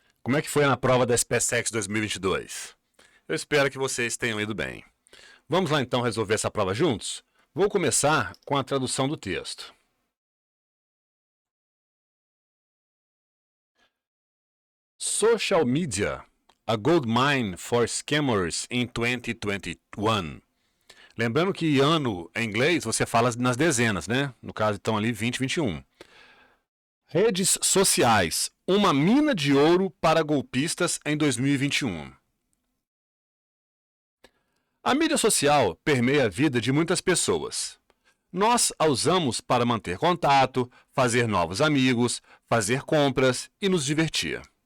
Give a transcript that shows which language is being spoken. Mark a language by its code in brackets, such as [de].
[pt] Como é que foi na prova da SpaceX 2022? Eu espero que vocês tenham ido bem. Vamos lá então resolver essa prova juntos? Vou começar com a tradução do texto. [en] Social media, a gold mine for scammers in 2021. [pt] Lembrando que ano em inglês você fala nas dezenas, né? No caso, então ali 2021. Redes sociais, uma mina de ouro para golpistas em 2021. A mídia social permeia a vida de muitas pessoas. Nós a usamos para manter contato, fazer novos amigos, fazer compras e nos divertir.